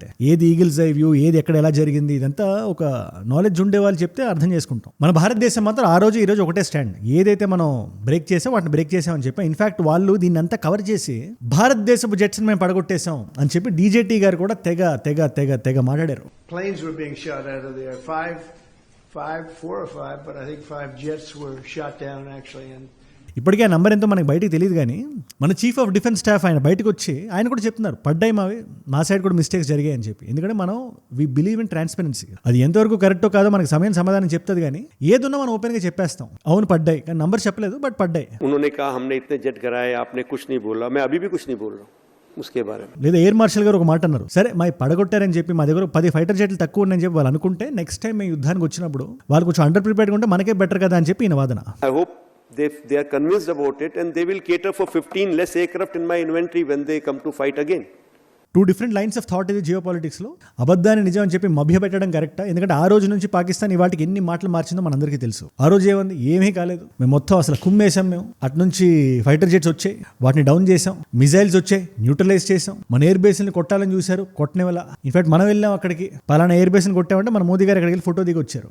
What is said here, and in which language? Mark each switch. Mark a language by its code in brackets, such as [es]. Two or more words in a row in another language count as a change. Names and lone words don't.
[te] ఏది [en] eagle's eye view, [te] ఏది ఎక్కడ ఎలా జరిగింది, ఇదంతా ఒక నాలెడ్జ్ ఉండే వాళ్ళు చెప్తే అర్థం చేసుకుంటాం. మన భారతదేశం మాత్రం ఆ రోజు ఈ రోజు ఒకటే స్టాండ్. ఏదైతే మనం బ్రేక్ చేసాం వాటిని బ్రేక్ చేసామని చెప్పి, ఇన్ఫాక్ట్ వాళ్ళు దీన్ని అంతా కవర్ చేసి భారతదేశపు జెట్స్ మేము పడగొట్టేసాం అని చెప్పి DJT గారు కూడా తెగ మాట్లాడారు. [en] Planes were being shot out of there. Four or five, but I think 5 jets were shot down actually. And [te] ఇప్పటికే ఆ నంబర్ ఎంతో మనకి బయటికి తెలియదు కానీ మన [en] chief of defence staff [te] ఆయన బయటకు వచ్చి ఆయన కూడా చెప్తున్నారు, పడ్డాయి మా సైడ్ కూడా మిస్టేక్స్ జరిగాయి అని చెప్పి. ఎందుకంటే మనం [en] we believe in transparency. [te] అది ఎంతవరకు కరెక్టో కాదో మనకి సమయం సమాధానం చెప్తుంది కానీ ఏదున్నా మనం ఓపెన్గా చెప్పేస్తాం. అవును పడ్డాయి కానీ నంబర్ చెప్పలేదు, బట్ పడ్డాయి. [hi] उन्होंने कहा हमने इतने जेट कराए, आपने कुछ नहीं बोला. मैं अभी भी कुछ नहीं बोल रहा हूँ उसके बारे में. [te] లేదా ఎయిర్ మార్షల్ గారు ఒక మాట అన్నారు, సరే మా పడగొట్టారని చెప్పి మా దగ్గర 10 [en] fighter jets [te] తక్కువ ఉన్నాయని చెప్పి వాళ్ళు అనుకుంటే [en] next time [te] మేము యుద్ధానికి వచ్చినప్పుడు వాళ్ళు కొంచెం [en] under prepared [te] ఉంటే మనకే బెటర్ కదా అని చెప్పి ఈయన వాదన. [en] I hope they are convinced about it and they will cater for 15 less aircraft in my inventory when they come to fight again. two different lines of thought [te] ఇది [en] geopolitics [te] లో. అబద్ధాన్ని నిజం అని చెప్పి మభ్యపెట్టడం కరెక్టా? ఎందుకంటే ఆ రోజు నుంచి పాకిస్తాన్ ఇవాటికి ఎన్ని మాటలు మార్చిందో మనందరికీ తెలుసు. ఆ రోజు ఏమంది? ఏమీ కాలేదు, మేము మొత్తం అసలు కుమ్మేసాం, మేము అటు నుంచి [en] fighter jets [te] వచ్చాయి, వాటిని డౌన్ చేసాం, మిజైల్స్ వచ్చాయి, న్యూట్రలైజ్ చేసాం, మన [en] air base [te] ని కొట్టాలని చూశారు, కొట్టనే వల్ల ఇన్ఫాక్ట్ మనం వెళ్ళాం అక్కడికి, పలానా [en] air base [te] ని కొట్టామంటే మన మోదీ గారు అక్కడికి వెళ్ళి ఫోటో దిగి వచ్చారు.